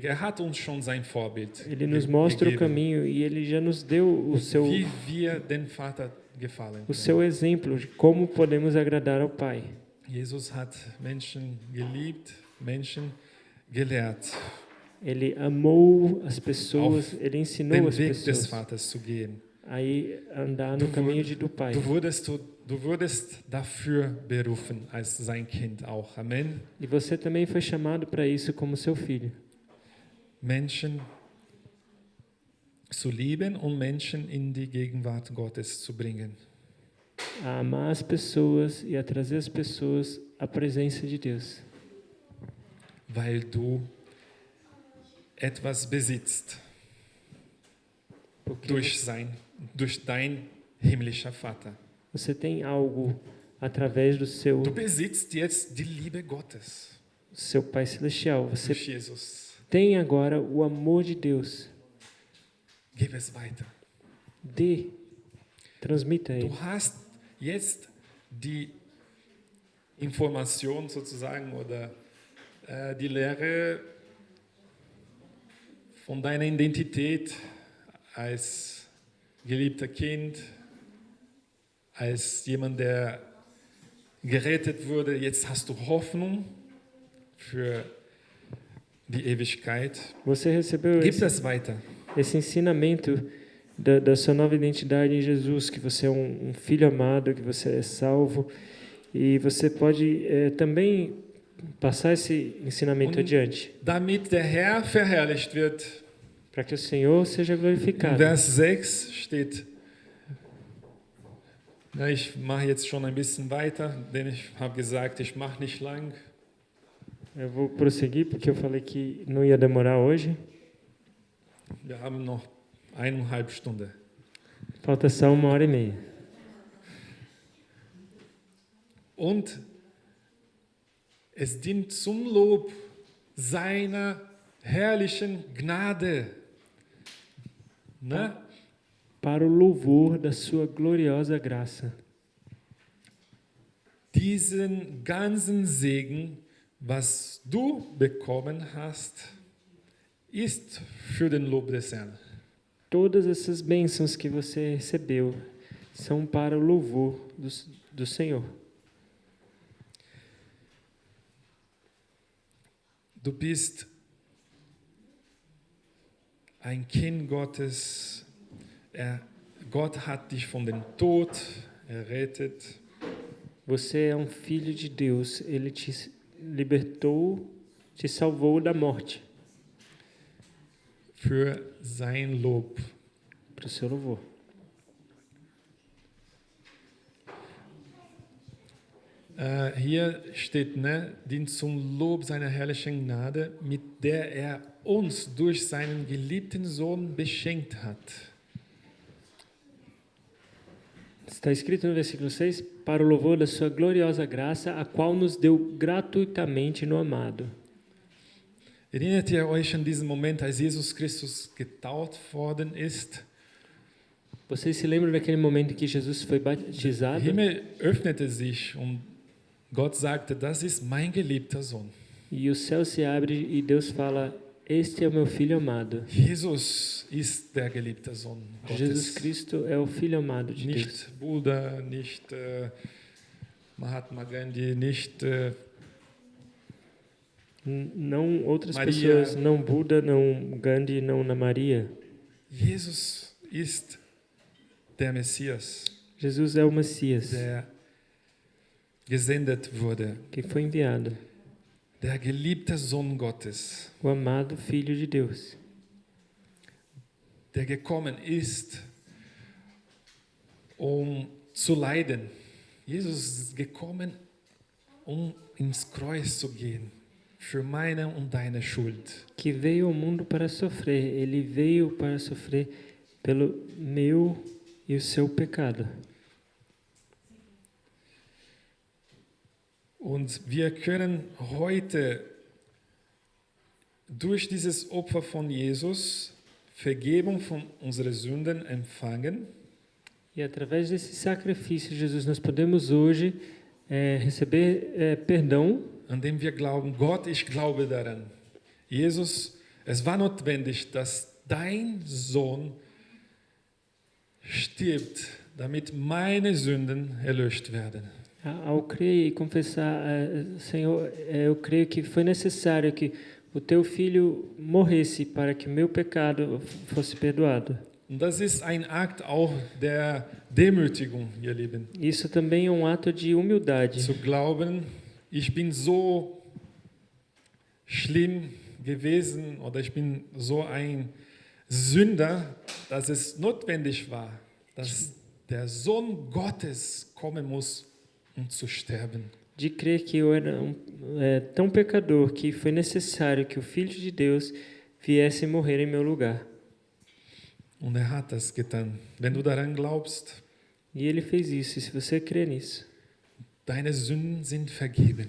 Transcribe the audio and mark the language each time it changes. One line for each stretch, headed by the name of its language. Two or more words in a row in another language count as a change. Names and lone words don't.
German: Er hat uns schon sein Vorbild
Portuguese: Ele nos mostra o
German: gegeben,
Portuguese: caminho e ele já nos deu
German: wie wir den Vater gefallen
Portuguese: o
German: können.
Portuguese: seu exemplo de como podemos agradar ao Pai.
German: Jesus hat Menschen geliebt, Menschen gelehrt,
Portuguese: Ele amou as pessoas, ele ensinou
German: den
Portuguese: as
German: Weg des
Portuguese: pessoas
German: Vaters zu gehen.
Portuguese: a andar no caminho do Pai.
German: Du wurdest dafür berufen als sein Kind auch. Amen.
Portuguese: E você também foi chamado para isso como seu filho.
German: Menschen zu lieben und Menschen in die Gegenwart Gottes zu bringen.
Portuguese: A amar as pessoas e a trazer as pessoas à presença de Deus.
German: Weil du etwas besitzt
Portuguese: Porque
German: durch dein himmlischer Vater.
Portuguese: você tem algo através do seu
German: Du besitzt jetzt die Liebe Gottes
Portuguese: Pai Celestial. Você
German: durch Jesus.
Portuguese: tem agora o amor de Deus.
German: Gib es weiter.
Portuguese: Transmita ele.
German: Du hast jetzt die Information sozusagen oder die Lehre von deiner Identität als geliebter Kind, als jemand, der gerettet wurde. Jetzt hast du Hoffnung für die Ewigkeit.
Portuguese: Você recebeu
German: Gib das weiter.
Portuguese: esse ensinamento da sua nova identidade em Jesus, que você é um filho amado, que você é salvo, e você pode também passar esse ensinamento adiante,
German: Damit der Herr verherrlicht wird.
Portuguese: para que o Senhor seja
German: In
Portuguese: glorificado.
German: Vers 6 steht, ich mache jetzt schon ein bisschen weiter, denn ich habe gesagt, ich mache nicht lang.
Portuguese: Eu vou prosseguir, porque eu falei que não ia demorar hoje.
German: Wir haben noch 1,5 Stunden.
Portuguese: Falta só 1h30.
German: Und es dient zum Lob seiner herrlichen Gnade.
Portuguese: Ne? Para o louvor da sua gloriosa graça.
German: Diesen ganzen Segen, was du bekommen hast, ist für den Lob des Herrn.
Portuguese: Todas essas bênçãos que você recebeu são para o louvor do Senhor.
German: Du bist ein Kind Gottes. Gott hat dich von dem Tod errettet.
Portuguese: Você é um filho de Deus. Ele te libertou, te salvou da morte.
German: Für sein Lob.
Portuguese: Para o seu louvor.
German: Hier steht, dient zum Lob seiner herrlichen Gnade, mit der er uns durch seinen geliebten Sohn beschenkt hat.
Portuguese: Está escrito no versículo 6, para o louvor da sua gloriosa graça, a qual nos deu gratuitamente no amado.
German: Erinnert ihr euch an diesen Moment, als Jesus Christus getauft worden ist?
Portuguese: Vocês se lembram daquele momento em que Jesus foi batizado?
German: Der Himmel öffnete sich und Gott sagte, das ist mein geliebter Sohn.
Portuguese: E o céu se abre e Deus fala, este é o meu filho amado.
German: Jesus ist der geliebte Sohn Gottes.
Portuguese: Jesus Cristo é o filho amado de Deus.
German: Nicht Buddha, nicht Mahatma Gandhi, nicht
Portuguese: Não outras
German: Maria.
Portuguese: pessoas, não Buda, não Gandhi, não Ana Maria.
German: Jesus ist der Messias,
Portuguese: Jesus é o Messias,
German: der gesendet wurde,
Portuguese: que foi enviado,
German: der geliebte Sohn Gottes,
Portuguese: o amado Filho de Deus,
German: der gekommen ist, um zu leiden. Jesus ist gekommen, um ins Kreuz zu gehen, für meine und deine Schuld.
Portuguese: que veio ao mundo para sofrer. Ele veio para sofrer pelo meu e o seu pecado.
German: Und wir können heute durch dieses Opfer von Jesus Vergebung von unseren Sünden empfangen.
Portuguese: E através desse sacrifício de Jesus, nós podemos hoje receber perdão,
German: Indem wir glauben, Gott, ich glaube daran. Jesus, es war notwendig, dass dein Sohn stirbt, damit meine Sünden erlöscht werden.
Portuguese: ao crer e confessar, Senhor, eu creio que foi necessário que o teu filho morresse para que o meu pecado fosse perdoado.
German: Und das ist ein Akt auch der Demütigung, ihr Lieben.
Portuguese: Isso também é um ato de humildade.
German: Zu glauben, ich bin so schlimm gewesen oder ich bin so ein Sünder, dass es notwendig war, dass der Sohn Gottes kommen muss, um zu sterben.
Portuguese: De crer que eu era tão pecador que foi necessário que o Filho de Deus viesse morrer em meu lugar.
German: Und er hat das getan. Wenn du daran glaubst,
Portuguese: E ele fez isso. E se você crê nisso,
German: deine Sünden sind vergeben.